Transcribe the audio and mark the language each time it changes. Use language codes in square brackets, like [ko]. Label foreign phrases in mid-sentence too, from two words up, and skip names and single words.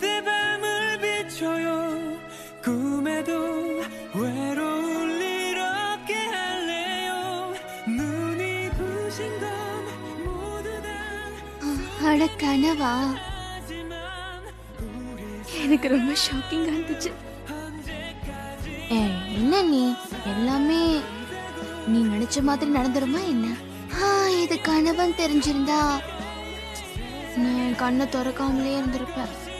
[ko] 밤을 비춰요 꿈에도 외로울 일 없게 할래요 눈이 부신 건 모두 다 [ta] அட கனவா? எனக்கு ரொம்ப ஷாக்கிங்கா இருந்துச்சு. என்ன நீ எல்லாமே நீ நினைச்ச மாதிரி நடந்துருமா என்ன? இது கனவன் தெரிஞ்சிருந்தா நான் கண்ணை திறக்காமலே இருந்திருப்பேன்.